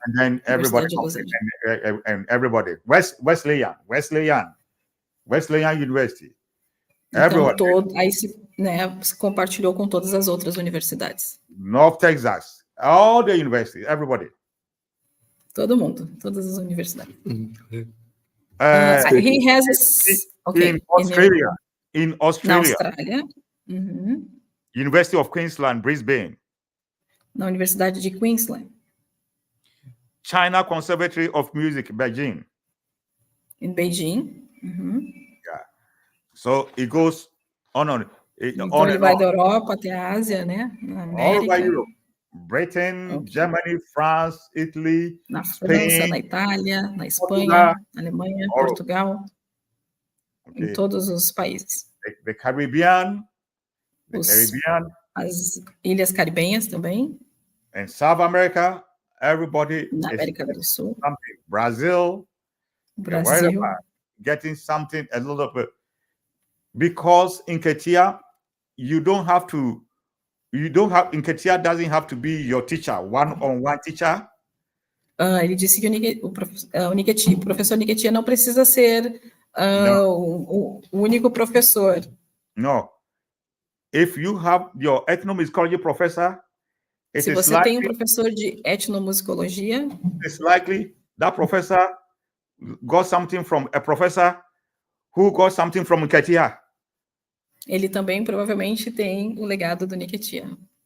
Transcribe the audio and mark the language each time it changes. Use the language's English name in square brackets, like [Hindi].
[English] And then everybody, Wesleyan University. [Portuguese] Então, aí se compartilhou com todas as outras universidades. [English] North Texas, all the universities, everybody. [Portuguese] Todo mundo, todas as universidades. [English] He has in Australia. [Portuguese] Na Austrália. [English] University of Queensland, Brisbane. [Portuguese] Na Universidade de Queensland. [English] China Conservatory of Music, Beijing. [Portuguese] Em Beijing. [English] Yeah. So it goes on. [Portuguese] Então ele vai da Europa até a Ásia, né? Na América. [English] All over Europe. Britain, Germany, France, Italy, [Portuguese] na [English] Spain, [Portuguese] França, na Itália, na Espanha, [English] Portugal, [Portuguese] na Alemanha, Portugal, em todos os países. [English] The Caribbean, [Portuguese] as Ilhas Caribenhas também. [English] And South America, everybody [Portuguese] na América do Sul. [English] Brasil, getting something a little bit. Because in Nketia, Nketia doesn't have to be your teacher, one-on-one teacher. [Portuguese] Ele disse que o professor Nketia não precisa ser o único professor. [English] No. If you have your ethnomusicology professor, [Portuguese] se você tem um professor de etnomusicologia, [English] it's likely that professor got something from a professor who got something from Nketia. [Portuguese] Ele também provavelmente tem o legado do Nketia.